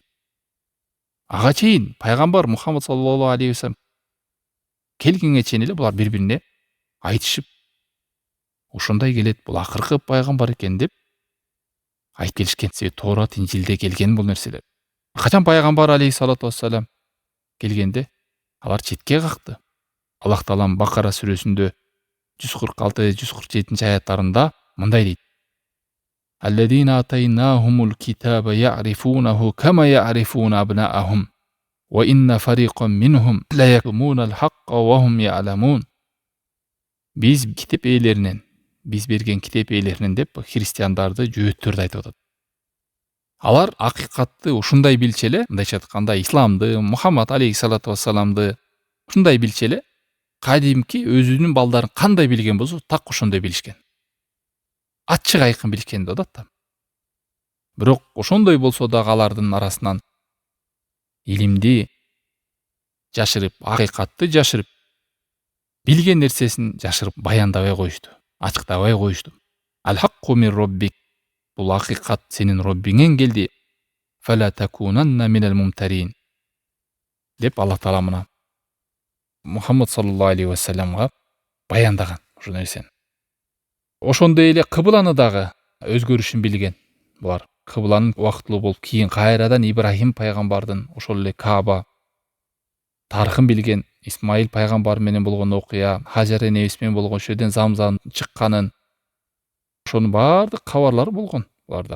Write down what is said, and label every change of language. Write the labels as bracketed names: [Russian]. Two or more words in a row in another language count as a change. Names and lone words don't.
[Kyrgyz] Ага чейин пайгамбар Мухаммад [Arabic] صلى الله عليه وسلم [Kyrgyz] келгенге чейин эле булар бири-бирине айтышып, ошондой келет, бул акыркы пайгамбар экен деп айтып келишкен. Себеби Тоорат, Инжилде келген бул нерселер. Качан пайгамбар [Arabic] عليه الصلاة والسلام [Kyrgyz] келгенде алар четке какты. Аллах Таалам Бакара сүрөсүндө 146-147 аяттарында мындай дейт: [Arabic] الذين آتيناهم الكتاب يعرفونه كما يعرفون أبناءهم وإن فريقا منهم ليكتمون الحق وهم يعلمون. [Kyrgyz] Биз китеп ээлеринен, биз берген китеп ээлеринен деп христиандарды, жөөттөрдү айтып атат. Алар акыйкатты ушундай билчү эле, мындайча айтканда, исламды, Мухаммад [Arabic] عليه الصلاة والسلام [Kyrgyz] ушундай билчү эле, кадимки өзүнүн балдарын кандай билген болсо, так ошондой билишкен. Ачык айкын билишкен да да. Бирок ошондой болсо дагы алардын арасынан илимди жашырып, акыйкатты жашырып, билген нерсесин жашырып баяндабай коюшту, ачыктабай коюшту. [Arabic] الحق من ربك. [Kyrgyz] Бул акыйкат сенин Роббиңен келди. [Arabic] فلا تكونن من الممترين. [Kyrgyz] Деп Аллах Таала мына Мухаммад [Arabic] صلى الله عليه وسلم [Kyrgyz] баяндаган ошол нерсени. Ошондой эле кыбланы дагы өзгөрүшүн билген булар. Кыбланын убактылуу болуп, кийин кайрадан Ибрахим пайгамбардын ошол эле Кааба тарыхын билген, Исмаил пайгамбар менен болгон окуя, Хажар энебиз менен болгон ошол жерден Замзам чыкканын, ошонун баардык кабарлары болгон буларда.